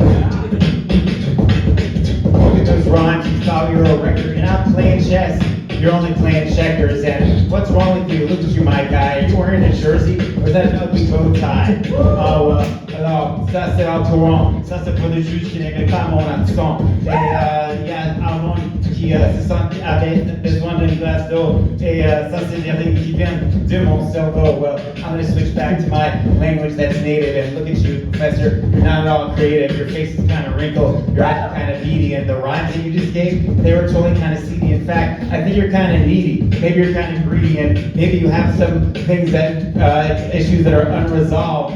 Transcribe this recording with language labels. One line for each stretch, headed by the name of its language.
English: Look at those rhymes, you thought you were a record. You're not playing chess, you're only playing checkers. And what's wrong with you? Look at you, my guy. Are you wearing a jersey or is that an ugly bow tie?
French: Oh, alors, ça c'est un torrent. Ça c'est pour les juges qui n'aiment pas mon accent. Et il y a Harmon qui se sent avec besoin d'une glace d'eau. Et ça c'est des règles qui viennent de mon cerveau.
English: Well, I'm going to switch back to my language that's native. And look at you, Professor. You're not at all creative. Your face is kind of wrinkled. Your eyes are kind of beady. And the rhymes that you just gave, they were totally kind of seedy. In fact, I think you're kind of needy. Maybe you're kind of greedy. And maybe you have some things that, issues that are unresolved.